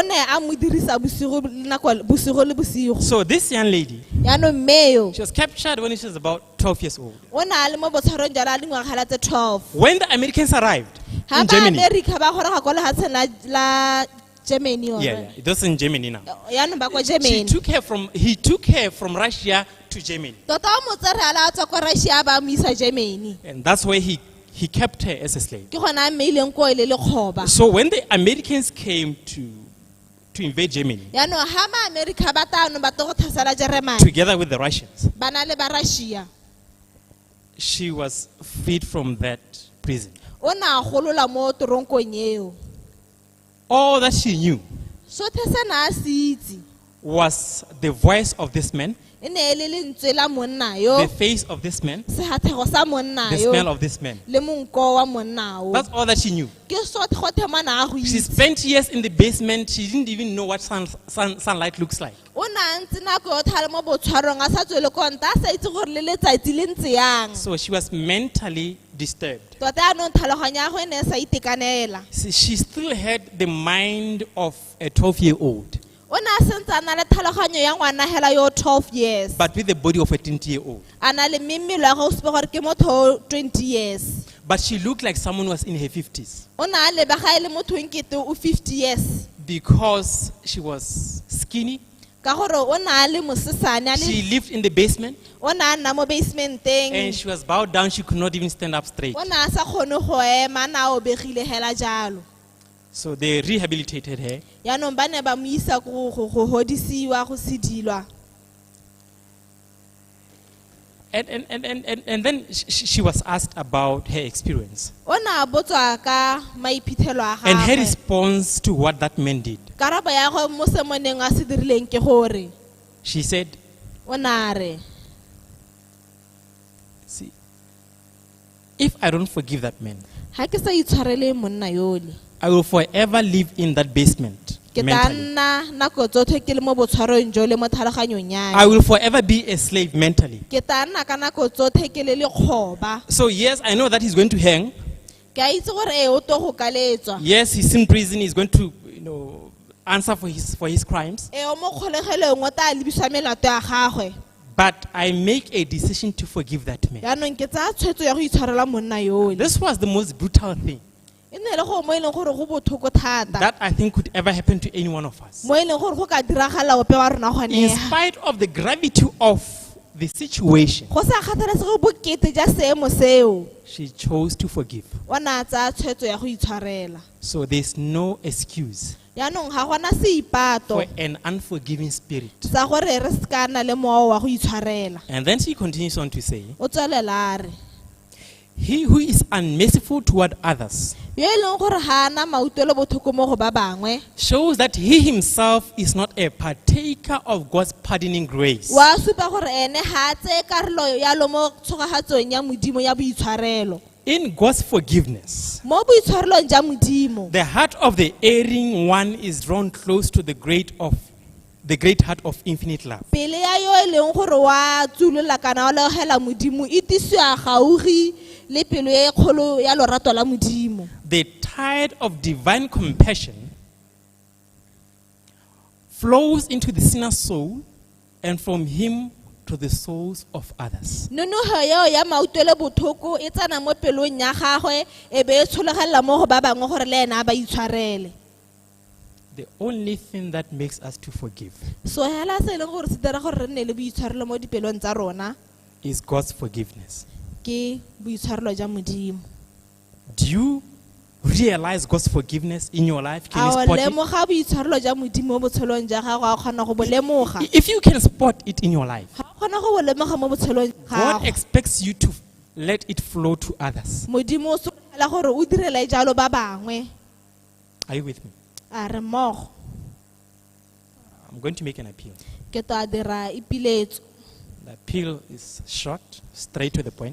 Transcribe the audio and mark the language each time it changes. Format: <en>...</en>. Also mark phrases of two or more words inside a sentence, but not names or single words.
<en>So this young lady, she was captured when she was about 12 years old. When the Americans arrived in Germany, Germany or Yeah, it was in Germany now.</en> <tn>yaanong ba kwa</tn> <en>He Germany took her from Russia to Germany.</en> <tn>tota o mo tsere a la tswa kwa Russia ba mo isa Germany</tn> <en>And that's where he kept her as a slave.</en> <tn>ke gona a mmeileng ko ile le kgoba</tn> <en>So when the Americans came to invade Germany,</en> <tn>yaanong ha ma-America ba tano ba tlo go thasela Germany</tn> <en>together with the Russians,</en> <tn>ba na le ba Russia</tn> <en>she was freed from that prison.</en> <tn>o na a golola mo toronkong eo</tn> <en>All that she knew</en> <tn>sothe se na a se itse</tn> <en>was the voice of this man,</en> <tn>e ne e le lentswe la monna yo</tn> <en>the face of this man,</en> <tn>sehathego sa monna</tn> <en>the</en> <tn>yo</tn> <en>smell of this man.</en> <tn>le monko wa monna o</tn> <en>That's all that she knew.</en> <tn>ke sothe gothe mana a go</tn> <en>She</en> <tn>itse</tn> <en>spent years in the basement. She didn't even know what sunlight looks like.</en> <tn>o na ntse nako yotlhe a le mo botshwarong a sa tswele konta a sa itse gore le letsatsi le ntse yang</tn> <en>So she was mentally disturbed.</en> <tn>tota yaanong tlhaloganyo ya go e ne e sa itekanela</tn> <en>She still had the mind of a 12-year-old,</en> <tn>o ne a sentse a na le tlhaloganyo ya ngwana hela yo 12 years</tn> <en>but with the body of a 20-year-old.</en> <tn>a na le mmelo ya go supe gore ke motho o 20 years</tn> <en>But she looked like someone who was in her 50s</en> <tn>o ne a lebega e le motho nkete o 50 years</tn> <en>because she was skinny.</en> <tn>ka gore o ne a le mosesane a</tn> <en>She</en> <tn>le</tn> <en>lived in the basement</en> <tn>o ne a nna mo basementeng</tn> <en>and she was bowed down. She could not even stand up straight.</en> <tn>o ne a sa kgone go ema a ne a obegile hela jalo</tn> <en>So they rehabilitated her.</en> <tn>yaanong ba ne ba mo isa go hodisiwa go sedilwa</tn> <en>And then she was asked about her experience</en> <tn>o ne a botswa ka maiphitlhelo a</tn> <en>and her</en> <tn>gagwe</tn> <en>response to what that man did.</en> <tn>karabo ya go mo semoneng a se dirileng ke gore</tn> <en>She said,</en> <tn>o ne a re</tn> <en>"See, if I don't forgive that man,</en> <tn>ga ke sa itshwarele monna yole</tn> <en>I will forever live in that basement</en> <tn>ke tla</tn> <en>mentally.</en> <tn>nna nako tsotlhe ke le mo botshwarong jo le mo tlhaloganyong</tn> <en>I</en> <tn>ya</tn> <en>will forever be a slave mentally."</en> <tn>ke tla nna ka nako tsotlhe ke le lekgoba</tn> <en>So yes, I know that he's going to hang.</en> <tn>ke a itse gore o to go kaletswa</tn> <en>Yes, he's in prison. He's going to, answer for his crimes.</en> <tn>o mo kgolegelong o tla lebiswa melato ya gagwe</tn> <en>But I make a decision to forgive that man.</en> <tn>yaanong ke tsaya tshwetso ya go itshwarela monna yole</tn> <en>This was the most brutal thing</en> <tn>e ne e le go mo e leng gore go botlhoko thata</tn> <en>that I think could ever happen to any one of us.</en> <tn>mo e leng gore go ka diragala ope wa rona</tn> <en>In</en> <tn>gonega</tn> <en>spite of the gravity of the situation,</en> <tn>go sa kgathalesege bokete ja seemo seo</tn> <en>she chose to forgive.</en> <tn>o ne a tsaya tshwetso ya go itshwarela</tn> <en>So there's no excuse</en> <tn>yaanong ga gona seipato</tn> <en>for an unforgiving spirit.</en> <tn>sa gore re se ka nna le mowa wa go itshwarela</tn> <en>And then she continues on to say,</en> <tn>o tswelela a re</tn> <en>he who is unmerciful toward others</en> <tn>yo e leng gore ga ana mautlwelo botlhoko mo go ba bangwe</tn> <en>shows that he himself is not a partaker of God's pardoning grace.</en> <tn>wa supa gore ene ga a tseye karolo yalo mo tshogagatsong ya modimo ya boitshwarelo</tn> <en>In God's forgiveness,</en> <tn>mo boitshwarelong ja modimo</tn> <en>the heart of the erring one is drawn close to the great heart of infinite love.</en> <tn>pele ya yo e leng gore wa tsolola kana wa legela modimo e tisiwa gaugi le pelo e kgolo ya lorato la modimo</tn> <en>The tide of divine compassion flows into the sinner's soul and from him to the souls of others.</en> <tn>nonogo eo ya mautlwele botlhoko e tsena mo pelong ya gagwe e be e tsholegelela mo go ba bangwe gore le ena a ba itshwarele</tn> <en>The only thing that makes us to forgive</en> <tn>so hela se e leng gore se dira gore re nne le boitshwarelo mo dipelong tsa rona</tn> <en>is God's forgiveness.</en> <tn>ke boitshwarelo ja modimo</tn> <en>Do you realize God's forgiveness in your life? Can</en> <tn>a</tn> <en>you</en> <tn>o</tn> <en>spot it?</en> <tn>lemoga boitshwarelo ja modimo mo botshelong ja gago a o kgona go bo lemoga</tn> <en>If you can spot it in your life,</en> <tn>ga o kgona go bo lemoga mo botshelong ja God gago</tn> <en>expects you to let it flow to others.</en> <tn>modimo o sologela gore o direle jalo ba bangwe</tn> <en>Are you with me?</en> <tn>a re mmogo</tn> <en>I'm going to make an appeal.</en> <tn>ke to a dira ipiletso</tn> <en>The appeal is short, straight to the point.</en>